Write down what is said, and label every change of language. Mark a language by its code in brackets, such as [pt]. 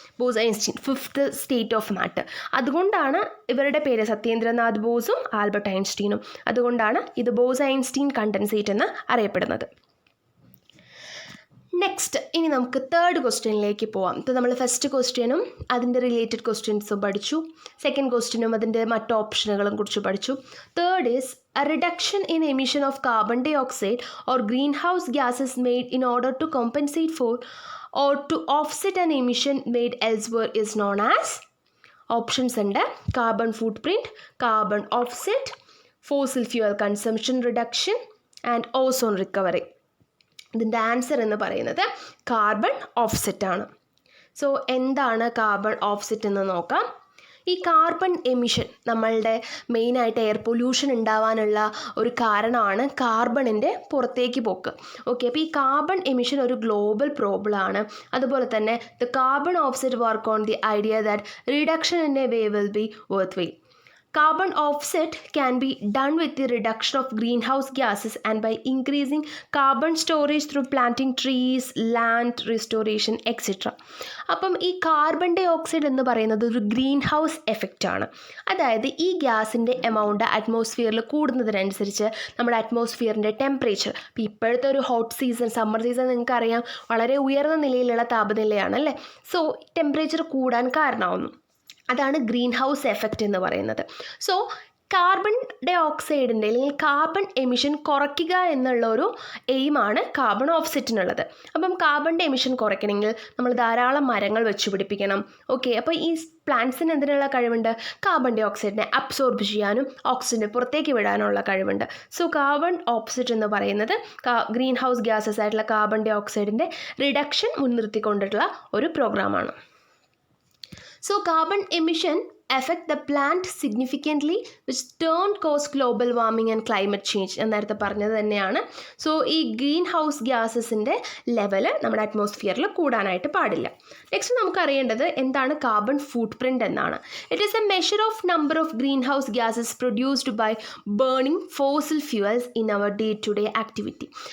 [ml] Bose-Einstein, fifth state of matter. അതുകൊണ്ടാണ് ഇവരുടെ പേര് സത്യേന്ദ്രനാഥ് ബോസും ആൽബർട്ട് ഐൻസ്റ്റീനും. അതുകൊണ്ടാണ് ഇത് ബോസ്-ഐൻസ്റ്റീൻ കണ്ടൻസേറ്റ് എന്ന് അറിയപ്പെടുന്നത്. നെക്സ്റ്റ്, ഇനി നമുക്ക് തേർഡ് ക്വസ്റ്റ്യനിലേക്ക് പോവാം. ഇപ്പോൾ നമ്മൾ ഫസ്റ്റ് ക്വസ്റ്റ്യനും അതിൻ്റെ റിലേറ്റഡ് ക്വസ്റ്റ്യൻസും പഠിച്ചു. സെക്കൻഡ് ക്വസ്റ്റ്യനും അതിൻ്റെ മറ്റ് ഓപ്ഷനുകളും കുറിച്ച് പഠിച്ചു. [en] Third is a reduction in emission of carbon dioxide or greenhouse gases made in order to compensate for or to offset an emission made elsewhere is known as. Options [ml] ഉണ്ട്: [en] carbon footprint, carbon offset, fossil fuel consumption reduction and ozone recovery. [ml] ഇതിൻ്റെ answer എന്ന് പറയുന്നത് carbon offset ആണ്. So എന്താണ് carbon offset എന്ന് നോക്കാം. ഈ carbon emission നമ്മളുടെ മെയിനായിട്ട് എയർ പൊല്യൂഷൻ ഉണ്ടാവാനുള്ള ഒരു കാരണമാണ് കാർബണിൻ്റെ പുറത്തേക്ക് പോക്ക്. ഓക്കെ, അപ്പോൾ ഈ കാർബൺ എമിഷൻ ഒരു ഗ്ലോബൽ പ്രോബ്ലം ആണ്. അതുപോലെ തന്നെ [en] The carbon offset work on the idea that reduction in a way will be worth വെയിൽ. Carbon offset can be done with the reduction of greenhouse gases and by increasing carbon storage through planting trees, land restoration, etc. [ml] അപ്പം ഈ carbon dye oxide എന്ന് പറയുന്നത് ഒരു green house effect ആണ്. അതായത് ഈ ഗ്യാസിൻ്റെ എമൗണ്ട് അറ്റ്മോസ്ഫിയറിൽ കൂടുന്നതിനനുസരിച്ച് നമ്മുടെ അറ്റ്മോസ്ഫിയറിൻ്റെ ടെമ്പറേച്ചർ, ഇപ്പോൾ ഇപ്പോഴത്തെ ഒരു ഹോട്ട് സീസൺ, സമ്മർ സീസൺ നിങ്ങൾക്കറിയാം വളരെ ഉയർന്ന നിലയിലുള്ള താപനിലയാണ് അല്ലേ. സോ ടെമ്പറേച്ചർ കൂടാൻ കാരണമാവുന്നു. അതാണ് ഗ്രീൻ ഹൗസ് എഫക്റ്റ് എന്ന് പറയുന്നത്. സോ കാർബൺ ഡൈ ഓക്സൈഡിൻ്റെ അല്ലെങ്കിൽ കാർബൺ എമിഷൻ കുറയ്ക്കുക എന്നുള്ള ഒരു എയിമാണ് കാർബൺ ഓഫ്സെറ്റിനുള്ളത്. അപ്പം കാർബണിൻ്റെ എമിഷൻ കുറയ്ക്കണമെങ്കിൽ നമ്മൾ ധാരാളം മരങ്ങൾ വെച്ച് പിടിപ്പിക്കണം. ഓക്കെ, അപ്പോൾ ഈ പ്ലാന്റ്സിന് എന്തിനുള്ള കഴിവുണ്ട്? കാർബൺ ഡൈ ഓക്സൈഡിനെ അബ്സോർബ് ചെയ്യാനും ഓക്സിജനെ പുറത്തേക്ക് വിടാനുള്ള കഴിവുണ്ട്. സോ കാർബൺ ഓഫ്സെറ്റ് എന്ന് പറയുന്നത് ഗ്രീൻ ഹൗസ് ഗ്യാസസ് ആയിട്ടുള്ള കാർബൺ ഡൈ ഓക്സൈഡിൻ്റെ റിഡക്ഷൻ മുൻനിർത്തിക്കൊണ്ടിട്ടുള്ള ഒരു പ്രോഗ്രാമാണ്. [en] So carbon emission affect the plant significantly which turn cause global warming and climate change [ml] എന്ന് നേരത്തെ പറഞ്ഞത് തന്നെയാണ്. സോ ഈ ഗ്രീൻ ഹൗസ് ഗ്യാസസിൻ്റെ ലെവൽ നമ്മുടെ അറ്റ്മോസ്ഫിയറിൽ കൂടാനായിട്ട് പാടില്ല. നെക്സ്റ്റ് നമുക്ക് അറിയേണ്ടത് എന്താണ് കാർബൺ ഫുട് പ്രിൻ്റ് എന്നാണ്. [en] It is a measure of number of greenhouse gases produced by burning fossil fuels in our day to day activity.